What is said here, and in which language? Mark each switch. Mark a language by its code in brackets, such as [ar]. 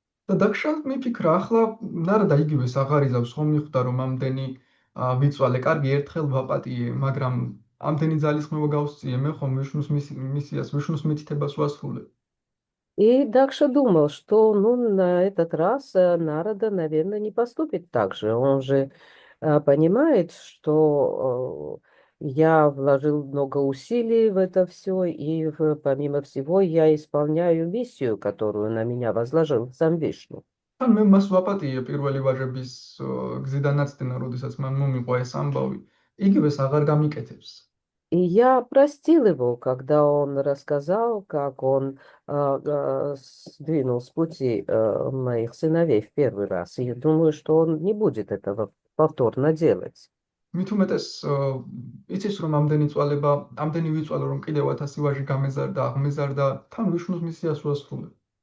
[ka] და დაგშა მიფიქრა, ახლა ნარადა იგივეს აღარ იზავს, ხომ მიხვდა რომ ამდენი ვიწვალე, კარგი, ერთხელ ვაპატიე, მაგრამ ამდენი ძალისხმევა გავსწიე, მე ხომ ვიშნუს მისიას, ვიშნუს მითითებას ვასრულებ. [ru] И Дакша думал, что ну, на этот раз Нарада, наверное, не поступит так же. Он же понимает, что я вложил много усилий в это все, и помимо всего я исполняю миссию, которую на меня возложил сам Вишну. [ka] თან მე მას ვაპატიე პირველი ვაჟების გზიდან ნაცდენა, როდესაც მან მომიყვა ეს ამბავი. იგივეს აღარ გამიკეთებს. [ru] И я простил его, когда он рассказал, как он сдвинул с пути моих сыновей в первый раз. И я думаю, что он не будет этого повторно делать. [ka] მით უმეტეს იცის რომ ამდენი ვიწვალო რომ კიდევ 1000 ვაჟი გამეზარდა, აღმეზარდა, თან ვიშნუს მისიას ვასრულებ.